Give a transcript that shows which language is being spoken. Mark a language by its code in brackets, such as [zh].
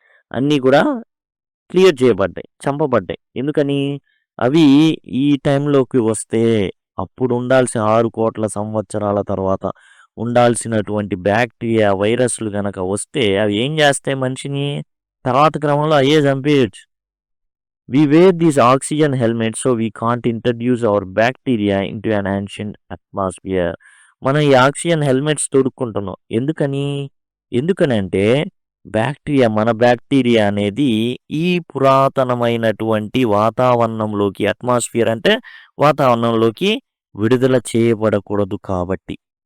[te] అన్నీ కూడా క్లియర్ చేయబడ్డాయి. చంపబడ్డాయి. ఎందుకని? అవి ఈ టైంలోకి వస్తే అప్పుడు ఉండాల్సిన 6,00,00,000 సంవత్సరాల తర్వాత ఉండాల్సినటువంటి బ్యాక్టీరియా, వైరస్‌లు గనక వస్తే అవి ఏం చేస్తాయి మనిషిని? తర్వాత క్రమంలో అయ్యే చంపేయొచ్చు. [en] We wear these oxygen helmets so we can't introduce our bacteria into an ancient atmosphere. [te] మనం ఈ ఆక్సిజన్ హెల్మెట్స్ తొడుక్కుంటున్నాం. ఎందుకనంటే మన బ్యాక్టీరియా అనేది ఈ పురాతనమైనటువంటి వాతావరణంలోకి, అట్మాస్ఫియర్ అంటే వాతావరణంలోకి విడుదల చేయబడకూడదు కాబట్టి.